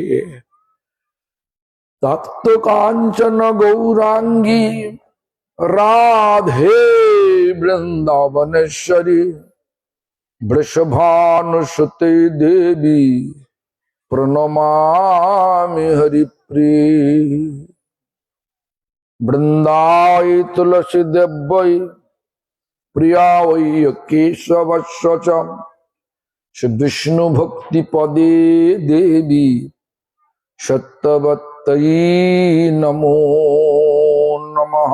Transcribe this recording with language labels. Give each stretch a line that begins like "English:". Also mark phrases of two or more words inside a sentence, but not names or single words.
Sanskrit: तप्त कांचन गौरांगी राधे वृंदावनेश्वरी वृषभानुसुते देवी प्रणमामि हरिप्रिय। বৃন্দায় তুলসী দেব্যই প্রিয়া ওই কেশবস্য চ শ্রী বিষ্ণু ভক্তি পদে দেবী সত্যবত্তয়ী নমো নমঃ।